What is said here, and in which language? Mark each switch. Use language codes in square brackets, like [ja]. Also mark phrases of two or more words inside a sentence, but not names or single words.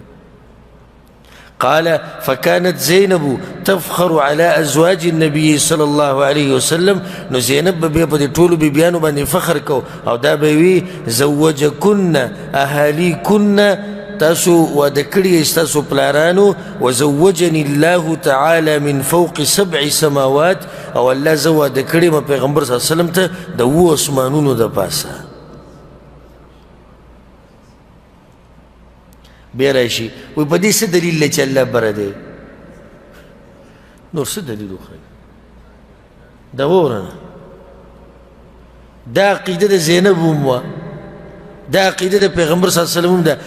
[ar] قال فكانت زينب تفخر على أزواج النبي صلى الله عليه وسلم. [ps] نو زینب به په دې ټولو بیبیانو باندې فخر کو او دا به وي [ar] زوجکن اهالیکن [ps] تاسو واده کړي ستاسو پلارانو [ar] وزوجني الله تعالى من فوق 7 سماوات [ps] او الله زه واده کړی ما پیغمبر صلی الله علیه وسلم ته د 7 اسمانونو د پاسه. بیا راشي وایي په دې څه دلیل دی چې الله بره دی؟ نور څه دلیل وښایي؟ دا واوره نه دا عقیده د زینب هم وه دا عقیده د پیغمبر صلی الله علیه وسلم هم ده.